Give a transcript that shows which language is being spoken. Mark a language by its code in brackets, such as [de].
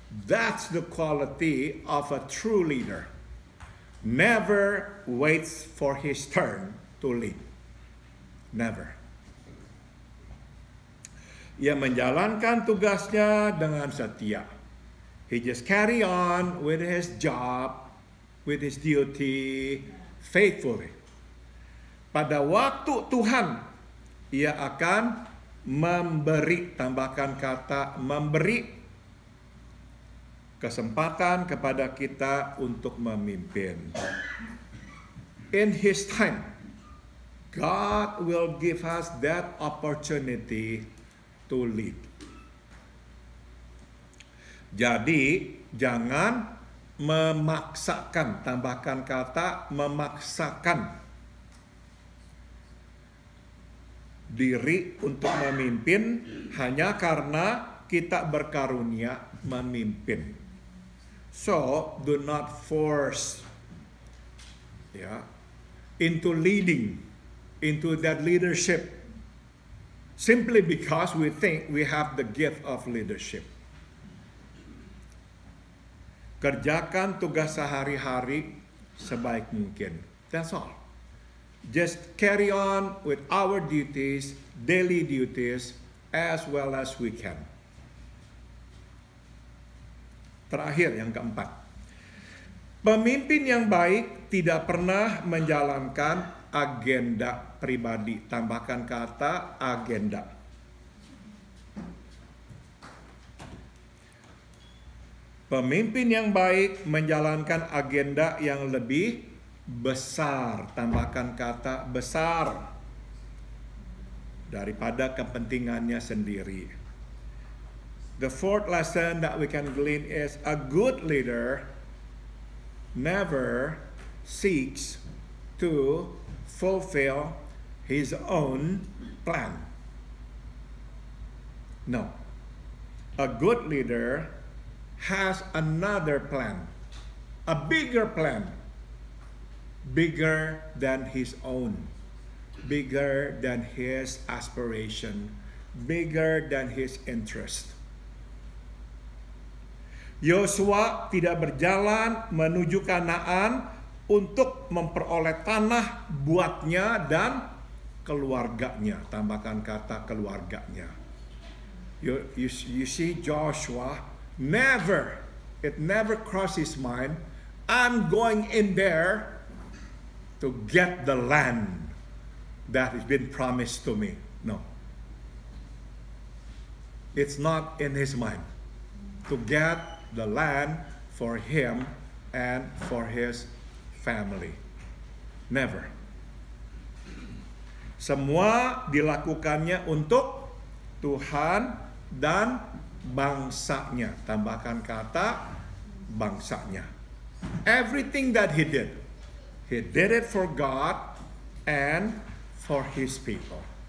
[en] That's the quality of a true leader. Never waits for his turn to lead. Never. [id] Ia menjalankan tugasnya dengan setia. [en] He just carry on with his job, with his duty, faithfully. [id] Pada waktu Tuhan, ia akan memberi, tambahkan kata memberi kesempatan kepada kita untuk memimpin. [en] In His time, God will give us that opportunity to lead. [id] Jadi, jangan memaksakan, tambahkan kata memaksakan diri untuk memimpin hanya karena kita berkarunia memimpin. [en] So, do not force into leading, into that leadership simply because we think we have the gift of leadership. [id] Kerjakan tugas sehari-hari sebaik mungkin. [en] That's all. Just carry on with our duties, daily duties, as well as we can. [id] Terakhir, yang keempat. Pemimpin yang baik tidak pernah menjalankan agenda pribadi. Tambahkan kata agenda. Pemimpin yang baik menjalankan agenda yang lebih besar, tambahkan kata besar, daripada kepentingannya sendiri. [en] The fourth lesson that we can glean is a good leader never seeks to fulfill his own plan. No. A good leader has another plan, a bigger plan, bigger than his own, bigger than his aspiration, bigger than his interest. [id] Yosua tidak berjalan menuju Kanaan untuk memperoleh tanah buatnya dan keluarganya. Tambahkan kata keluarganya. [en] You see Joshua, it never crossed his mind, I'm going in there to get the land that has been promised to me. No. It's not in his mind to get the land for him and for his family. Never. [id] Semua dilakukannya untuk Tuhan dan bangsanya. Tambahkan kata bangsanya. [en] Everything that he did it for God and for his people.